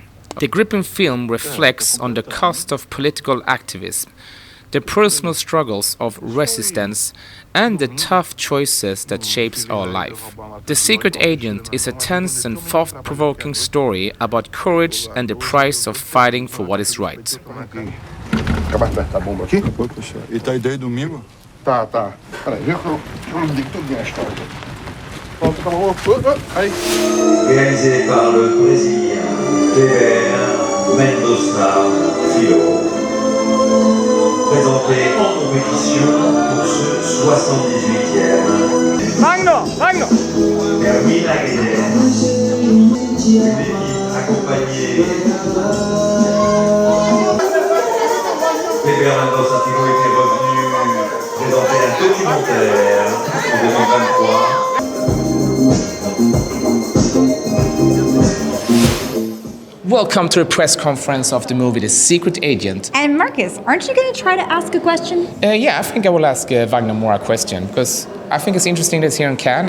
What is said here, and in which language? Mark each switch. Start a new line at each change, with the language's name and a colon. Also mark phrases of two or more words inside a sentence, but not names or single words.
English: The gripping film reflects on the cost of political activism, the personal struggles of resistance, and the tough choices that shapes our life. The Secret Agent is a tense and thought-provoking story about courage and the price of fighting for what is right.
Portuguese: Acabar de apertar a bomba aqui? Pode puxar. E tá ideia domingo? Tá. Peraí, eu não digo tudo bem a história. Pronto, acabou. Aí.
French: Réalisé par le Brésilien Weber Mendoza Filho. Présenté en compétition pour ce 78e. Wagner! Hermine Laguerre. Une équipe accompagnée. Weber Mendoza Filho était revenu présenter un documentaire en 2023.
English: Welcome to the press conference of the movie The Secret Agent. And Marcus, aren't you going to try to ask a question? Yeah, I think I will ask Wagner Moura a question, because I think it's interesting that he's here in Cannes.